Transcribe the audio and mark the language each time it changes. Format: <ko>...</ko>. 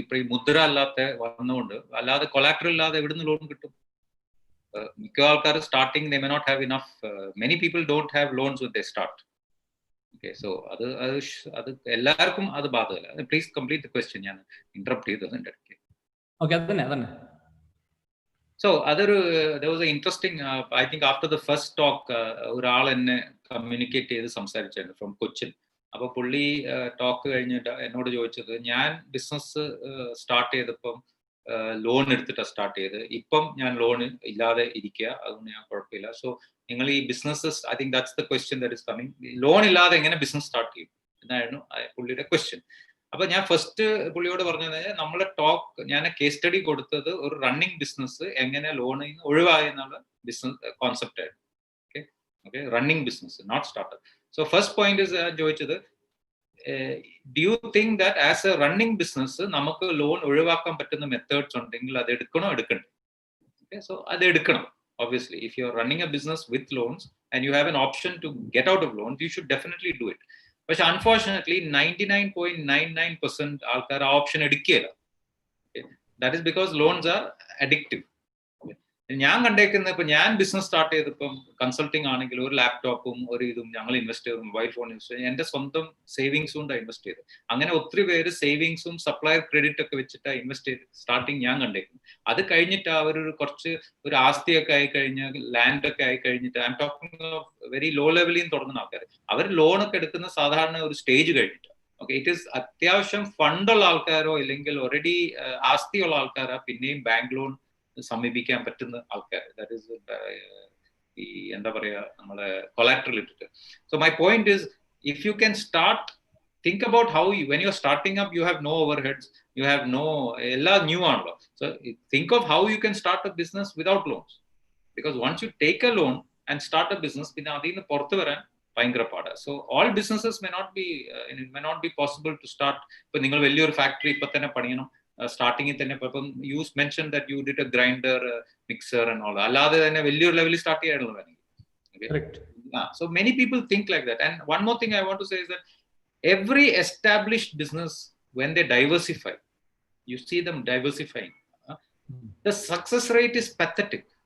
<ml>ഇപ്പൊ ഈ മുദ്ര അല്ലാത്ത വന്നുകൊണ്ട്, അല്ലാതെ കൊളാക്ടറൽ ഇല്ലാതെ എവിടുന്ന് ലോൺ കിട്ടും?</ml> <en>മിക്ക ആൾക്കാർ starting they may not have enough. Many people don't have loans with they start.</en> <ml>Okay, so അത് എല്ലാവർക്കും അത് ബാധകമല്ല.</ml> <en>please complete the question,</en> <ml>ഞാൻ ഇന്ററപ്റ്റ് ചെയ്തത് എൻ്റെ ഇടയ്ക്ക്. ഓക്കെ, അതന്നെ.</ml> <en>So there was an interesting, I think after the first talk,</en> <ml>ഒരാൾ എന്നെ കമ്മ്യൂണിക്കേറ്റ് ചെയ്ത് സംസാരിച്ചായിരുന്നു</ml> <en>From Cochin.</en> <ml>അപ്പൊ പുള്ളി ടോക്ക് കഴിഞ്ഞിട്ട് എന്നോട് ചോദിച്ചത്, ഞാൻ ബിസിനസ് സ്റ്റാർട്ട് ചെയ്തപ്പം ലോൺ എടുത്തിട്ടാണ് സ്റ്റാർട്ട് ചെയ്ത്, ഇപ്പം ഞാൻ ലോൺ ഇല്ലാതെ ഇരിക്കുക, അതുകൊണ്ട് ഞാൻ കുഴപ്പമില്ല. സോ നിങ്ങൾ ഈ businesses,</ml> <en>I think that's the question that is coming.</en> <ml>Loan ഇല്ലാതെ എങ്ങനെ ബിസിനസ് സ്റ്റാർട്ട് ചെയ്യും എന്നായിരുന്നു പുള്ളിയുടെ ക്വസ്റ്റ്യൻ. അപ്പൊ ഞാൻ ഫസ്റ്റ് പുള്ളിയോട് പറഞ്ഞത്, നമ്മളെ ടോക്ക് ഞാൻ കേസ് സ്റ്റഡി കൊടുത്തത് ഒരു റണ്ണിങ് ബിസിനസ് എങ്ങനെ ലോണിൽ നിന്ന് ഒഴിവായി എന്നുള്ള ബിസിനസ് കോൺസെപ്റ്റ് ആയിരുന്നു.</ml> <en>Okay, running business, not startup.</en> <ml>So first point ചോദിച്ചത്,</ml> <en>do you think that as a running business</en> <ml>നമുക്ക് ലോൺ ഒഴിവാക്കാൻ പറ്റുന്ന മെത്തേഡ്സ് ഉണ്ടെങ്കിൽ അത് എടുക്കണോ എടുക്കണ്ടേ? Okay, so അത് എടുക്കണം.</ml> <en>Obviously, if you're running a business with loans and you have an option to get out of loans, you should definitely do it. But unfortunately,</en> <ml>99.99% ആൾക്കാർ ആ option എടുക്കുകയില്ല.</ml> <en>That is because loans are addictive.</en> <ml>ഞാൻ കണ്ടേക്കുന്ന ഇപ്പൊ ഞാൻ business start ചെയ്തപ്പം consulting ആണെങ്കിൽ ഒരു ലാപ്ടോപ്പും ഒരു ഇതും ഞങ്ങൾ ഇൻവെസ്റ്റ് ചെയ്തു, മൊബൈൽ ഫോൺ ഇൻവെസ്റ്റ് ചെയ്തു, എന്റെ സ്വന്തം സേവിങ്സ് കൊണ്ടാണ് ഇൻവെസ്റ്റ് ചെയ്തത്. അങ്ങനെ ഒത്തിരി പേര് സേവിങ്സും സപ്ലയർ ക്രെഡിറ്റ് ഒക്കെ വെച്ചിട്ടാണ് ഇൻവെസ്റ്റ് ചെയ്ത് സ്റ്റാർട്ടിങ് ഞാൻ കണ്ടേക്കുന്നത്. അത് കഴിഞ്ഞിട്ട് അവരൊരു കുറച്ച് ഒരു ആസ്തിയൊക്കെ ആയി കഴിഞ്ഞാൽ, ലാൻഡ് ഒക്കെ ആയി കഴിഞ്ഞിട്ട്,</ml> <en>I'm talking of very low</en> <ml>ലെവലിൽ നിന്ന് തുടങ്ങുന്ന ആൾക്കാർ, അവർ ലോണൊക്കെ എടുക്കുന്ന സാധാരണ ഒരു സ്റ്റേജ് കഴിഞ്ഞിട്ട്. ഓക്കെ, ഇറ്റ് ഈസ് അത്യാവശ്യം ഫണ്ടുള്ള ആൾക്കാരോ ഇല്ലെങ്കിൽ ഓൾറെഡി ആസ്തിയുള്ള ആൾക്കാരാ പിന്നെയും ബാങ്ക് ലോൺ സമീപിക്കാൻ പറ്റുന്ന ആൾക്കാർ. ദാറ്റ് ഈസ് ഈ എന്താ പറയാ നമ്മളെ കൊളാറ്ററൽ ഇട്ടിട്ട്.</ml> <en>so my point is, if you can start, think about how you, when you're starting up, you have no overheads, you have no</en> <ml>ella new aanlo.</ml> <en>So think of how you can start a business without loans, because once you take a loan and start a business,</en> <ml>pinna adinu porthu varan ഭയങ്കര പാടാ.</ml> <en>So all businesses may not be possible to start.</en> <ml>ഇപ്പൊ നിങ്ങൾ വലിയൊരു factory ഇപ്പൊ തന്നെ പണിയണം, സ്റ്റാർട്ടിങ്ങിൽ തന്നെ. ഇപ്പം</ml> <en>you mention that you did a grinder, mixer and all,</en> <ml>അല്ലാതെ തന്നെ വലിയൊരു ലെവലിൽ സ്റ്റാർട്ട് ചെയ്യാനുള്ളത് വേണമെങ്കിൽ.</ml> <en>So many people think like that. And one more thing I want to say is that every established business, when they diversify, you see them diversifying, the success rate is pathetic.</en>